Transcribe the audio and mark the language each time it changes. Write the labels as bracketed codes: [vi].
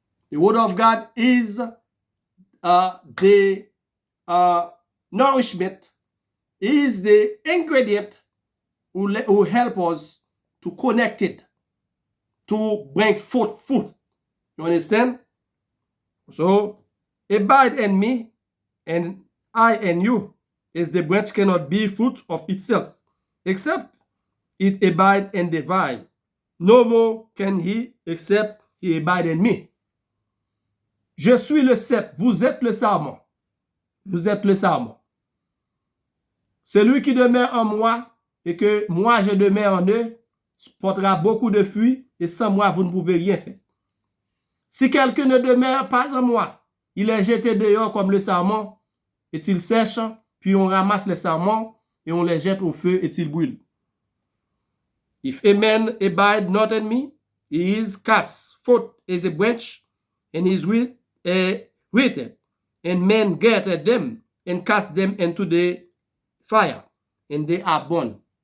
[en] The Word of God is the nourishment, is the ingredient who help us to connect it, to bring forth fruit. You understand? So, abide in me, and I in you, as the branch cannot bear fruit of itself, except it abide in the vine. No more can he, except he abide in me. [fr] Je suis le cep, vous êtes le sarment. Vous êtes le sarment. Celui qui demeure en moi et que moi je demeure en eux portera beaucoup de fruits, et sans moi vous ne pouvez rien faire. Si quelqu'un ne demeure pas en moi, il est jeté dehors comme le sarment, et il sèche, puis on ramasse les sarments et on les jette au feu et ils brûlent. [en] If a man abide not in me, he is cast forth as a branch, and is withered, and men gather them and cast them into the fire, and they are burned.